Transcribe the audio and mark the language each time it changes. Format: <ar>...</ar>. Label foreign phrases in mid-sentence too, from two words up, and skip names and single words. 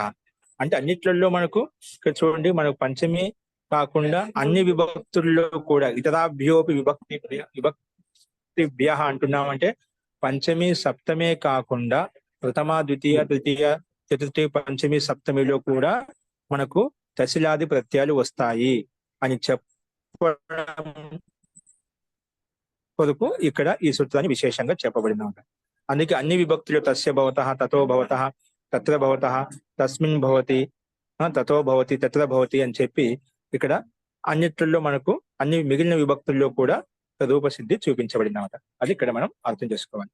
<te>అంటే అన్నిట్లలో మనకు ఇక్కడ చూడండి, మనకు పంచమి కాకుండా అన్ని విభక్తుల్లో కూడా</te> <sa>ఇతరాభ్యోపి విభక్తిభ్య</sa> <te>అంటున్నామంటే పంచమి సప్తమే కాకుండా ప్రథమ ద్వితీయ తృతీయ చతుర్థి పంచమి సప్తమిలో కూడా మనకు తసిలాది ప్రత్యయాలు వస్తాయి అని చెప్పడం కొరకు ఇక్కడ ఈ సూత్రాన్ని విశేషంగా చెప్పబడిన. అందుకే అన్ని విభక్తులు</te> <sa>తస్య భవతః తతో భవతః తత్ర భవతః తస్మిన్ భవతి తతో భవతి తత్ర భవతి</sa> <te>అని చెప్పి ఇక్కడ అన్నిట్లలో మనకు అన్ని మిగిలిన విభక్తుల్లో కూడా రూపసిద్ధి చూపించబడినమాట. అది ఇక్కడ మనం అర్థం చేసుకోవాలి.</te>